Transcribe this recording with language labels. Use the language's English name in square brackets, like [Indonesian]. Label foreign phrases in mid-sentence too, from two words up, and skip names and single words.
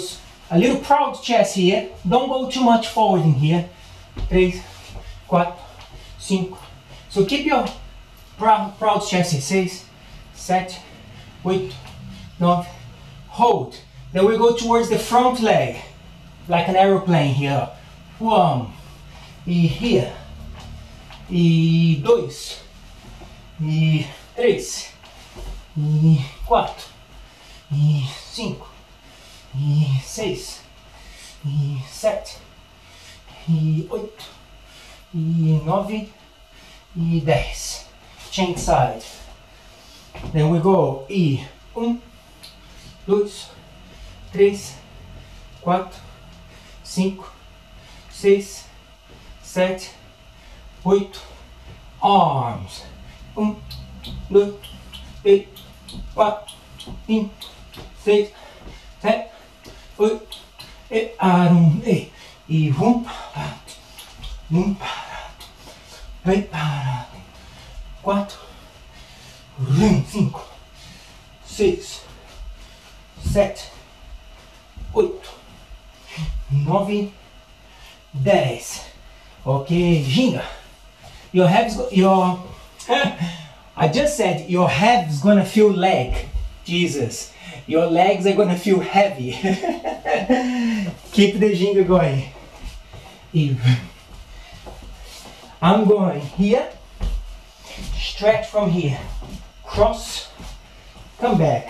[English] A little proud chest here. Don't go too much forward in here. 3, 4, 5. So keep your proud chest here. 6, 7, 8, 9. Hold. Then we go towards the front leg, like an aeroplane here. 1. E here. E 2. E 3. E 4. E 5. E 6. E 7. E 8. E 9. E 10. Change side. Then we go E 1, 2, 3, 4, 5, 6, 7, 8. Arms. 1, 2, 3, 4, 5, 6, 7, 8. [Portuguese] E arm e parado, parado, preparado. [English] 4, 5, 6, 7, 8, 9, 10. Okay, ginga. Your I just said your head's gonna feel leg. Jesus. Your legs are gonna feel heavy. Keep the ginga going. I'm going here, stretch from here, cross, come back.